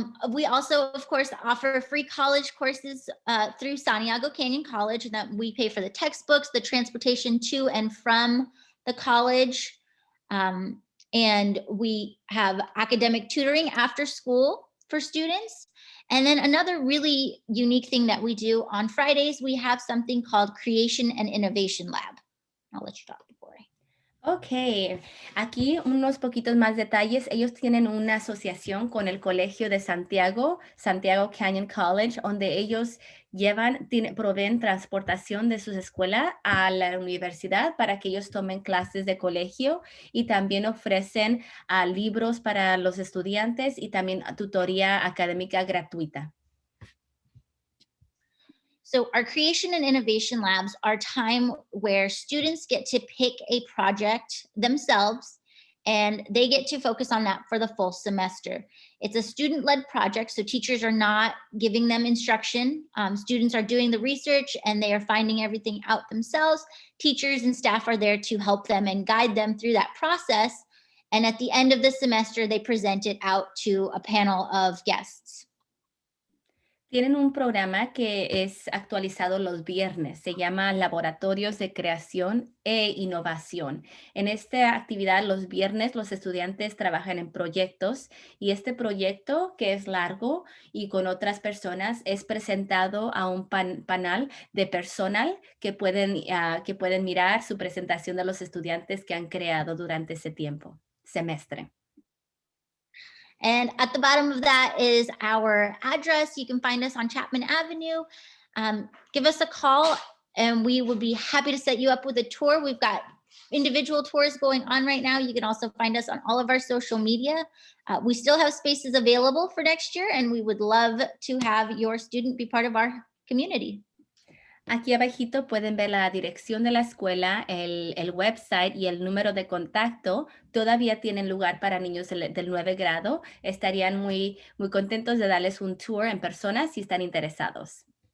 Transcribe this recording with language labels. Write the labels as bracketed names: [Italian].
[English] We also, of course, offer free college courses through Santiago Canyon College that we pay for the textbooks, the transportation to and from the college. And we have academic tutoring after school for students. And then another really unique thing that we do on Fridays, we have something called Creation and Innovation Lab. I'll let you talk before I. [Spanish] Ok, aquí unos poquitos más detalles. Ellos tienen una asociación con el Colegio de Santiago, Santiago Canyon College, donde ellos proveen transportación de sus escuelas a la universidad para que ellos tomen clases de colegio y también ofrecen libros para los estudiantes y también tutoría académica gratuita. [English] So our creation and innovation labs are time where students get to pick a project themselves and they get to focus on that for the full semester. It's a student-led project, so teachers are not giving them instruction. Students are doing the research and they are finding everything out themselves. Teachers and staff are there to help them and guide them through that process. And at the end of the semester, they present it out to a panel of guests. [Spanish] Tienen un programa que es actualizado los viernes, se llama Laboratorios de Creación e Innovación. En esta actividad los viernes los estudiantes trabajan en proyectos y este proyecto, que es largo y con otras personas, es presentado a un panel de personal que pueden mirar su presentación de los estudiantes que han creado durante ese semestre. [English] And at the bottom of that is our address. You can find us on Chapman Avenue. Give us a call and we would be happy to set you up with a tour. We've got individual tours going on right now. You can also find us on all of our social media. We still have spaces available for next year and we would love to have your student be part of our community. [Spanish] Aquí abajito pueden ver la dirección de la escuela, el website y el número de contacto. Todavía tienen lugar para niños del 9 grado. Estarían muy contentos de darles un tour en persona si están interesados.